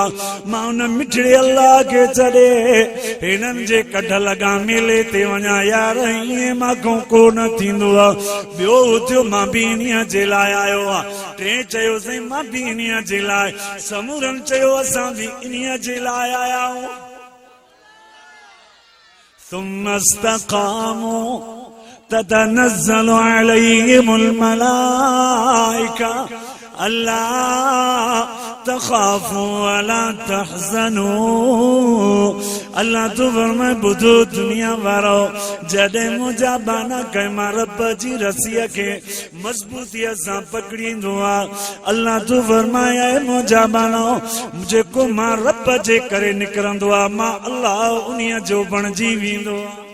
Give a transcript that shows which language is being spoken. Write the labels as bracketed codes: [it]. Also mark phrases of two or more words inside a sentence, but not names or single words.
[sd] मां उन मिठड़े अल्लाह के छॾे हिननि जे कढ लॻा मेले ते वञा यार, ईअं मां को न थींदो आहे। ॿियो थियो मां बि इन्हीअ जे लाइ आयो आहे। टे चयो साईं मां बि इन्हीअ जे लाइ। समूरनि चयो असां बि इन्हीअ जे लाइ आया आहियूं। [ar] ثم استقاموا تتنزل عليهم الملائكة ألا تخافوا ولا تحزنوا। [sd] अल्लाह तू फरमाए बुधो दुनिया वारो, जॾहिं मुंहिंजा बाना कई मां रब जी रसीअ खे मज़बूतीअ सां पकड़ींदो आहे। अल्लाह तू फरमाए मुंहिंजा बानो, जेको मां रब जे करे निकिरंदो आहे मां अल्लाह उन्हीअ जो बणिजी वेंदो आहे।